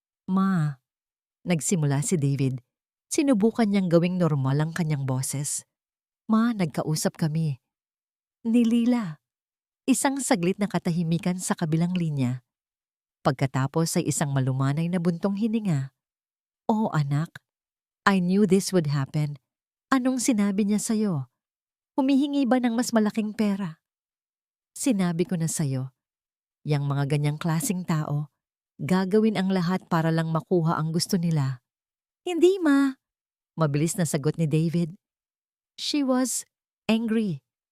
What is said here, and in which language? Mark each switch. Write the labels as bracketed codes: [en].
[tl] Ma, nagsimula si David. Sinubukan niyang gawing normal ang kanyang boses. Ma, nagkausap kami. Ni Lila. Isang saglit na katahimikan sa kabilang linya. Pagkatapos ay isang malumanay na buntong hininga. [en] Oh anak, I knew this would happen. [tl] Anong sinabi niya sa'yo? Humihingi ba ng mas malaking pera? Sinabi ko na sa'yo, yang mga ganyang klasing tao, gagawin ang lahat para lang makuha ang gusto nila. Hindi ma, mabilis na sagot ni David. [en] She was angry.